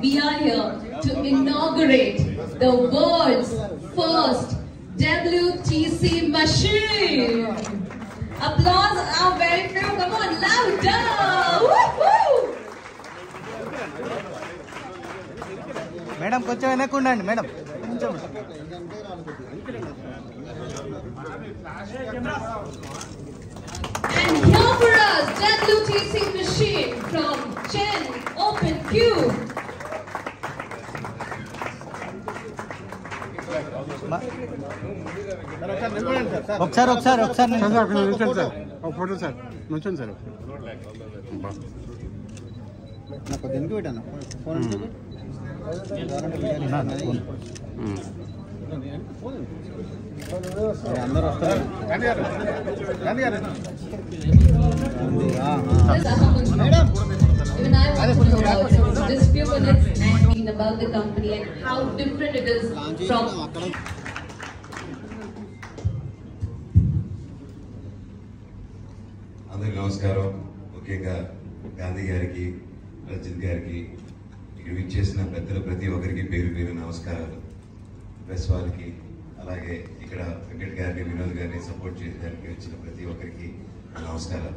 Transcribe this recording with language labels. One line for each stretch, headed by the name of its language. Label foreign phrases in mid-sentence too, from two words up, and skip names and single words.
English: We are here to inaugurate the world's first WTC machine. Applause are very few. Come on, louder! Woohoo! Madam,
Telugu: కొంచెం వెనక్కి ఉండండి మేడం. కొంచెం.
English: And here for us, WTC Mechine from Chen Open Cube.
Telugu: ఒకసారి నిల్చోండి సార్ ఒక ఫోటో సార్ నిల్చోండి సార్ నాకు దేనికి పెట్టాను ఫోన్ అందరూ వస్తారు
English: Even I want to know about it. Just few minutes and about the company and how different it is from.
Telugu: అందరికీ నమస్కారం. ముఖ్యంగా గాంధీ గారికి, రజిత్ గారికి, ఇక్కడ విచ్చేసిన పెద్దలు ప్రతి ఒక్కరికి పేరు పేరు నమస్కారాలు. ప్రెస్ వాళ్ళకి, అలాగే ఇక్కడ వెంకట్ గారిని, వినోద్ గారిని సపోర్ట్ చేయడానికి వచ్చిన ప్రతి ఒక్కరికి నమస్కారాలు.